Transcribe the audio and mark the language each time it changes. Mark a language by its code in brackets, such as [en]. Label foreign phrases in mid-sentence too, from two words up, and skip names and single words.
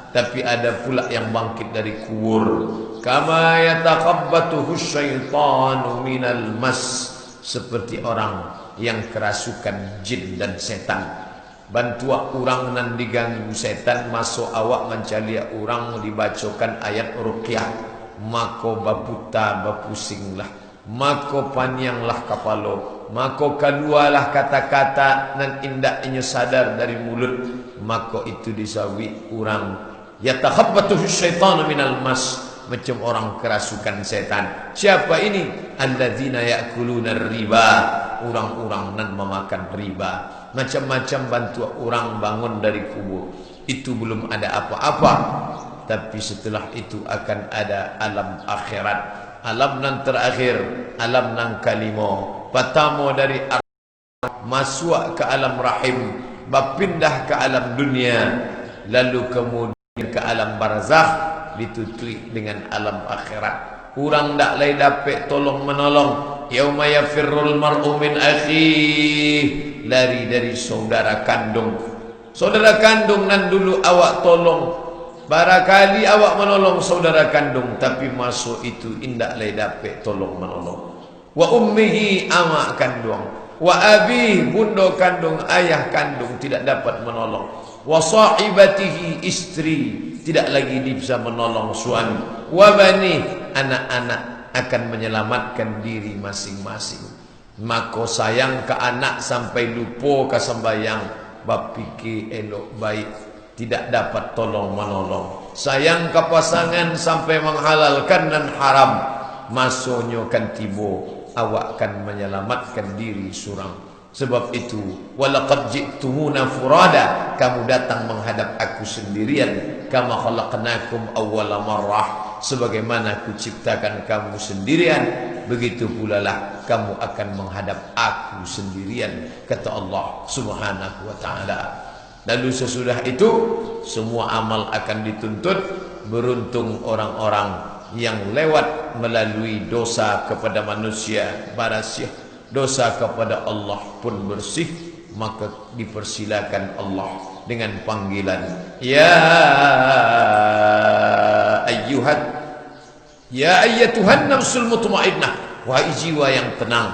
[id] Tapi ada pula yang bangkit dari kubur. [ar] كما يتخبطه الشيطان من المس, [id] seperti orang yang kerasukan jin dan setan. [min] Bantua orang nan diganggu setan, masuk awak mencalia orang dibacakan ayat ruqyah, mako baputa bapusinglah, mako panyanglah kapalo, mako kalualah kata-kata nan indak inyo sadar dari mulut, mako itu disawi orang. [ar] يتخبطه الشيطان من المس, [id] macam orang kerasukan setan. Siapa ini? [ar] الذين يأكلون الربا, [min] orang-orang nan memakan riba. Macam-macam bantu orang bangun dari kubur. [id] Itu belum ada apa-apa, tapi setelah itu akan ada alam akhirat. [min] Alam nan terakhir, alam nan kalimo. [id] Pertama dari masuk ke alam rahim, berpindah ke alam dunia, lalu kemudian ke alam barzakh, ditutup dengan alam akhirat. Kurang tak lagi dapat tolong menolong. [ar] يوم يفر المرء من أخيه, [id] lari dari saudara kandung. [min] Saudara kandung nan dulu awak tolong, barangkali awak menolong saudara kandung, tapi masuk itu indak lagi dapat tolong menolong. [ar] وأمه, [min] amak kandung. [ar] وأبيه, [min] bunda kandung, ayah kandung tidak dapat menolong. [ar] وصاحبته, [id] istri tidak lagi bisa menolong suami. [ar] وبنيه, [id] anak-anak akan menyelamatkan diri masing-masing. Maka sayang ke anak sampai lupa ke sembahyang, bapikir elok baik, tidak dapat tolong menolong. [min] Sayang ke pasangan sampai menghalalkan dan haram, masuknya kan tiba, awak akan menyelamatkan diri surang. [id] Sebab itu, [ar] ولقد جئتمونا فرادى, [id] kamu datang menghadap aku sendirian. [ar] كما خلقناكم أول مرة, [id] sebagaimana aku ciptakan kamu sendirian, begitu pula lah kamu akan menghadap aku sendirian, kata Allah [ar] سبحانه وتعالى. [id] Lalu sesudah itu semua amal akan dituntut. Beruntung orang-orang yang lewat melalui dosa kepada manusia bersih, dosa kepada Allah pun bersih, maka dipersilakan Allah dengan panggilan [ar] يا أيها يا أيتها النفس المطمئنة, [id] wahai jiwa yang tenang.